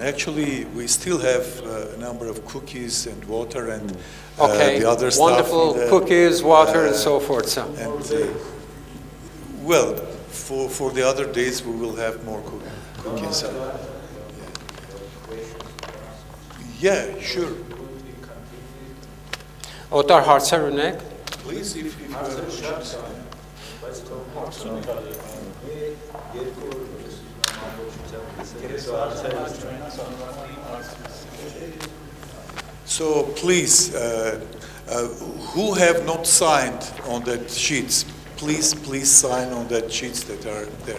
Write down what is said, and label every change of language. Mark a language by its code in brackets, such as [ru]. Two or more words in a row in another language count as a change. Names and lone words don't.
[en] Actually, we still have a number of cookies and water and the other stuff. Wonderful cookies, water, and so forth. So. Well, for the other days, we will have more cookies. Yeah, sure. [hy] Օտար հարցեր ունեք? [en] Please, if you have questions. So please, who have not signed on that sheets, please sign on that sheets that are there.